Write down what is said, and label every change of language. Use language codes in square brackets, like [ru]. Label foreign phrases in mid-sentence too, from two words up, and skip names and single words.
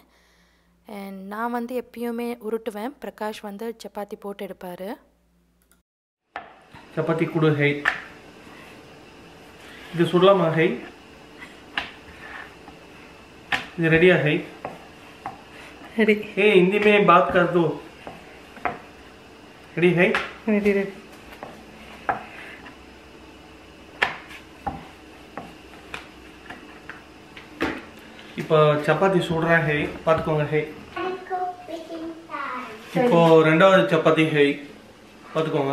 [ta] அண்ட் நான் வந்து எப்பயுமே உருட்டுவேன். பிரகாஷ் வந்து சப்பாத்தி போட்டு எடுப்பார். சப்பாத்தி கூட ஹை இது சுடலாமா? ஹை இது ரெடியா? ஹை ரெடி. [hi] हे हिंदी में बात कर दो. रेडी है? [en] ready ready. [ta] இப்போ சப்பாத்தி சுடுறேன். ஹை பார்த்துக்கோங்க. ஹை இப்போ ரெண்டாவது சப்பாத்தி. ஹை பார்த்துக்கோங்க.